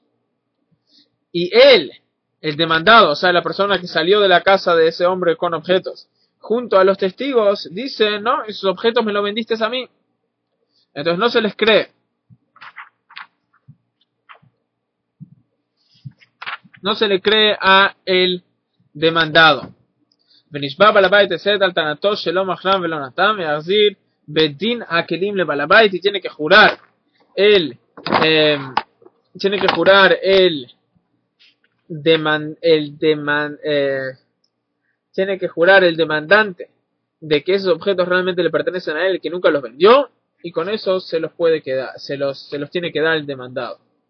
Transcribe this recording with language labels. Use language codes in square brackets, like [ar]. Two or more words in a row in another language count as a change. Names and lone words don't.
[es] Y él, el demandado, o sea, la persona que salió de la casa de ese hombre con objetos, junto a los testigos, dice, no, esos objetos me los vendiste a mí. Entonces no se les cree. No se le cree a el demandado. [he] ונשבע בעל הבית לשאת על טענתו שלא מכרם ולא נתן ויחזיר בדין הכלים לבעל הבית [es] y tiene que jurar el demandante de que esos objetos realmente le pertenecen a él, que nunca los vendió, y con eso se los puede quedar, se los tiene que dar el demandado.